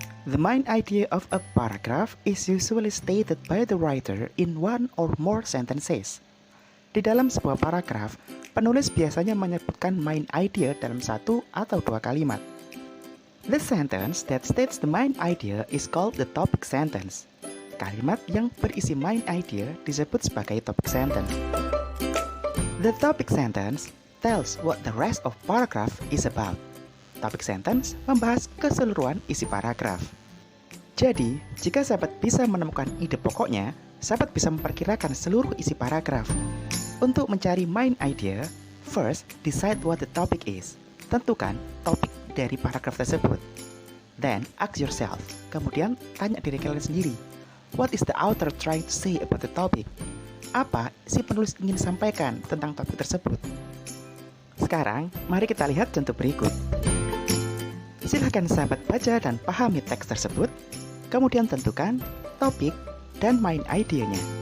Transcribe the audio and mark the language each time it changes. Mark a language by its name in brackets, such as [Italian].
[English] The main idea of a paragraph is usually stated by the writer in one or more sentences. [Indonesian] Di dalam sebuah paragraf, penulis biasanya menyebutkan main idea dalam satu atau dua kalimat. [English] The sentence that states the main idea is called the topic sentence. [Indonesian] Kalimat yang berisi main idea disebut sebagai topic sentence. [English] The topic sentence tells what the rest of paragraph is about. [Indonesian] Topic sentence membahas keseluruhan isi paragraf. Jadi, jika sahabat bisa menemukan ide pokoknya, sahabat bisa memperkirakan seluruh isi paragraf. Untuk mencari [English] main idea, first decide what the topic is. [Indonesian] Tentukan topik dari paragraf tersebut. [English] Then ask yourself, [Indonesian] kemudian tanya diri kalian sendiri, [English] what is the author trying to say about the topic? [Indonesian] Apa si penulis ingin sampaikan tentang topik tersebut? Sekarang, mari kita lihat contoh berikut. Silahkan sahabat baca dan pahami teks tersebut, kemudian tentukan topik dan main idenya.